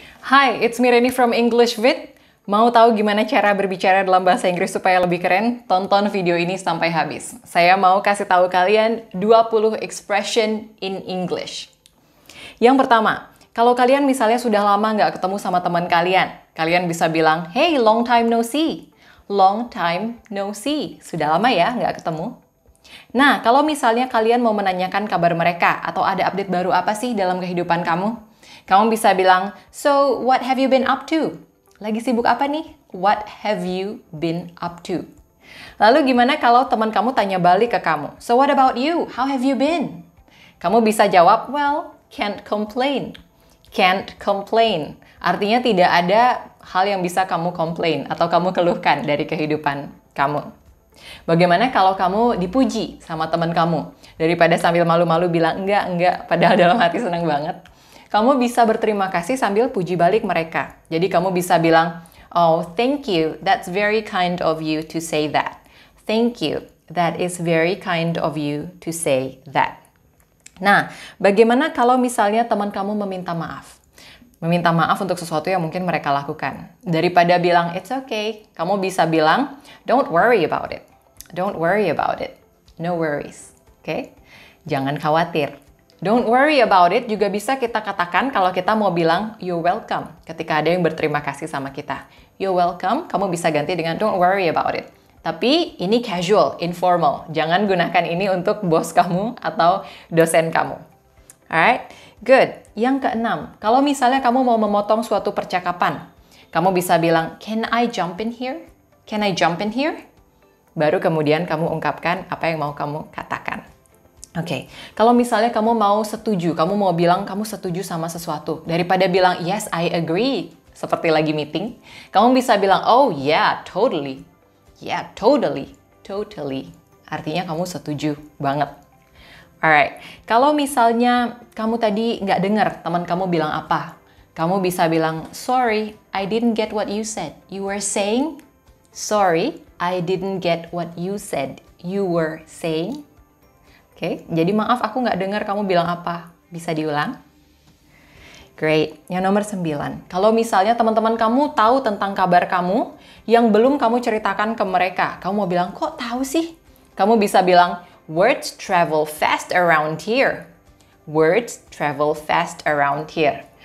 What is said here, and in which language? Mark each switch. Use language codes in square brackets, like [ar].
[en] Hi, it's me Reni from English Vid. [id] Mau tahu gimana cara berbicara dalam bahasa Inggris supaya lebih keren? Tonton video ini sampai habis. Saya mau kasih tahu kalian 20 [en] expression in English. [id] Yang pertama, kalau kalian misalnya sudah lama nggak ketemu sama teman kalian, kalian bisa bilang, [en] "Hey, long time no see." Long time no see. [id] Sudah lama ya nggak ketemu. Nah, kalau misalnya kalian mau menanyakan kabar mereka atau ada update baru apa sih dalam kehidupan kamu, kamu bisa bilang, [en] "So, what have you been up to?" [id] Lagi sibuk apa nih? [en] What have you been up to? [id] Lalu gimana kalau teman kamu tanya balik ke kamu? [en] "So, what about you? How have you been?" [id] Kamu bisa jawab, [en] "Well, can't complain." Can't complain. [id] Artinya tidak ada hal yang bisa kamu complain atau kamu keluhkan dari kehidupan kamu. Bagaimana kalau kamu dipuji sama teman kamu? Daripada sambil malu-malu bilang enggak, padahal dalam hati senang banget. Kamu bisa berterima kasih sambil puji balik mereka. Jadi kamu bisa bilang, [en] "Oh, thank you. That's very kind of you to say that." Thank you. That is very kind of you to say that. [id] Nah, bagaimana kalau misalnya teman kamu meminta maaf? Meminta maaf untuk sesuatu yang mungkin mereka lakukan. Daripada bilang, [en] "It's okay," [id] kamu bisa bilang, [en] "Don't worry about it." Don't worry about it. No worries. Oke? [id] Jangan khawatir. [en] Don't worry about it [id] juga bisa kita katakan kalau kita mau bilang, [en] "You're welcome." [id] Ketika ada yang berterima kasih sama kita. [en] "You're welcome," [id] kamu bisa ganti dengan [en] "Don't worry about it." [id] Tapi ini casual, informal. Jangan gunakan ini untuk bos kamu atau dosen kamu. [en] Alright? Good. [id] Yang keenam, kalau misalnya kamu mau memotong suatu percakapan, kamu bisa bilang, [en] "Can I jump in here?" Can I jump in here? [id] Baru kemudian kamu ungkapkan apa yang mau kamu katakan. Oke, kalau misalnya kamu mau setuju, kamu mau bilang kamu setuju sama sesuatu, daripada bilang, [en] "Yes, I agree," [id] seperti lagi meeting, kamu bisa bilang, [en] "Oh yeah, totally." Yeah, totally. Totally. [id] Artinya kamu setuju banget. Alright, kalau misalnya kamu tadi nggak dengar teman kamu bilang apa, kamu bisa bilang, [en] "Sorry, I didn't get what you said. You were saying?" "Sorry, I didn't get what you said. You were saying?" [id] Oke, jadi maaf aku nggak dengar kamu bilang apa. Bisa diulang? Great. Yang nomor 9. Kalau misalnya teman-teman kamu tahu tentang kabar kamu yang belum kamu ceritakan ke mereka, kamu mau bilang, "Kok tahu sih?" Kamu bisa bilang, [en] "Words travel fast around here." Words travel fast around here.